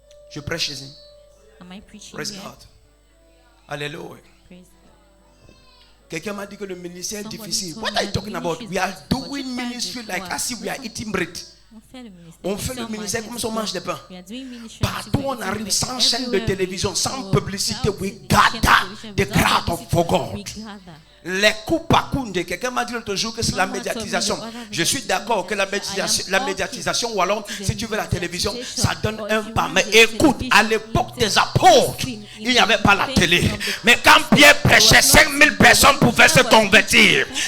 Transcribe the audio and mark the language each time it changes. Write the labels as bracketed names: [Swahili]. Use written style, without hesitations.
[French] Je prêche ici. [English] Praise God. [French] Alléluia. Quelqu'un m'a dit que le ministère est difficile. [English] What are you talking about? We are doing ministry like as if we are eating bread. [French] On fait le ministère comme si on mange des pains. Partout on arrive sans chaîne de télévision, sans publicité. [English] We gather the crowd of for God. [French] Les coups à coups, quelqu'un m'a dit l'autre jour que c'est la médiatisation. Je suis d'accord que la médiatisation, ou alors si tu veux la télévision, ça donne un pas. Mais écoute, à l'époque des apôtres, il n'y avait pas la télé. Mais quand Pierre prêchait, 5000 personnes pouvaient se convertir.